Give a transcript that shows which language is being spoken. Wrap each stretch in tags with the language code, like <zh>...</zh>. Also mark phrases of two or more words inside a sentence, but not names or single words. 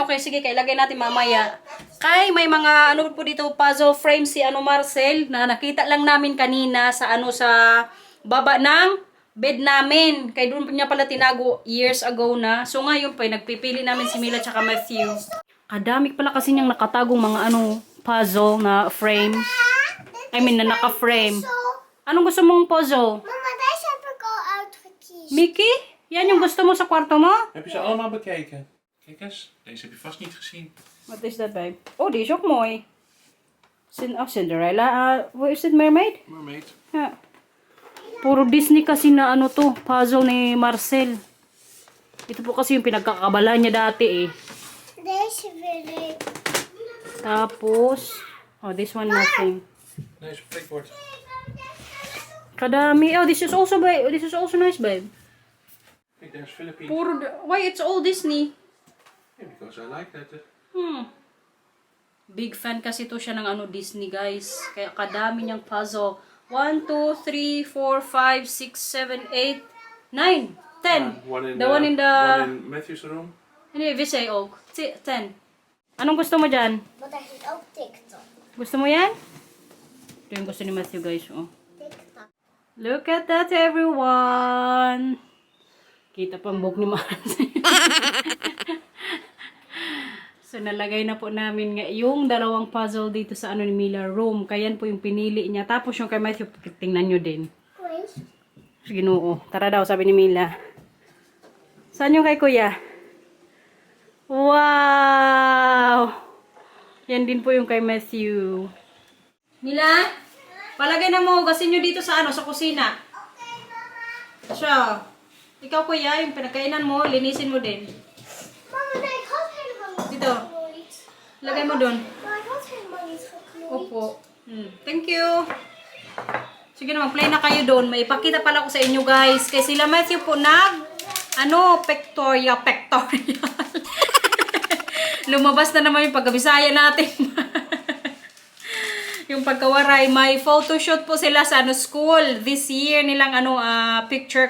<tl>Okay, sige, kailagay natin mamaya. Kay, may mga ano po dito,</tl> <en>puzzle frame</en> <tl>si Marcel na nakita lang namin kanina sa sa baba ng bed namin. Kay doon niya pala tinago years ago na. So ngayon pa, nagpipili namin si Mila tsaka Matthew. Kadami pala kasi niyang nakatagong mga puzzle na frame.</tl> <en>I mean,</en> <tl>na naka-frame. Anong gusto mong puzzle? Mama,</tl> <nl>deze heb ik al uitgekiest.</nl> <tl>Mickey? Yan yung gusto mo sa kwarto mo?</tl> <nl>Heb je ze allemaal bekeken? Kijk eens, deze heb je vast niet gezien.</nl> <en>What is that, babe?</en> <nl>Oh, die is ook mooi.</nl> <en>Cinderella. What is it, mermaid? Mermaid.</en> <nl>Ja.</nl> <tl>Puro Disney kasi na to, puzzle ni Marcel. Ito po kasi yung pinagkakabala niya dati eh.</tl> <nl>Deze wil ik.</nl> <tl>Tapos,</tl> <en>oh, this one nothing.</en> <nl>Deze prikbord.</nl> <tl>Kadami.</tl> <en>Oh, this is also, babe. This is also nice, babe.</en> <nl>Kijk, daar is Philippines.</nl> <tl>Puro,</tl> <en>why it's all Disney? Yeah, because I like that. Big fan</en> <tl>kasi to siya ng Disney, guys. Kaya kadami niyang puzzle. 1, 2, 3, 4, 5, 6, 7, 8, 9, 10.</tl> <en>One One in in Matthew's room.</en> <tl>Hindi, Visay Oak. 10. Anong gusto mo dyan?</tl> <nl>Want daar zit ook TikTok.</nl> <tl>Gusto mo yan? Ito yung gusto ni Matthew, guys. Oh. TikTok.</tl> <en>Look at that, everyone!</en> <tl>Kita pa ang buhok ni Marcel. So, nalagay na po namin nga yung dalawang puzzle dito sa ni Mila room. Kaya yan po yung pinili niya. Tapos yung kay Matthew, tingnan nyo din. Quiz. Sige, noo. Tara daw, sabi ni Mila. Saan yung kay Kuya? Wow! Yan din po yung kay Matthew. Mila, palagay na mo, hugasin nyo dito sa sa kusina. Siya. Ikaw, Kuya, yung pinagkainan mo, linisin mo din. Mama,</tl> <nl>nee, ik had helemaal niet</nl> <tl>Dito.</tl> <nl>geknoeid.</nl> <tl>Lagay mo dun.</tl> <nl>Maar ik had helemaal niet geknoeid.</nl> <tl>Opo.</tl> <en>Thank you.</en> <tl>Sige na, mag-play na kayo doon. May ipakita pala ko sa inyo, guys. Kaya sila Matthew po pectorial. Lumabas na naman yung pagkabisaya natin. Yung pagkawaray, may photoshoot po sila sa school</tl> <en>this year</en> <tl>nilang picture.</tl>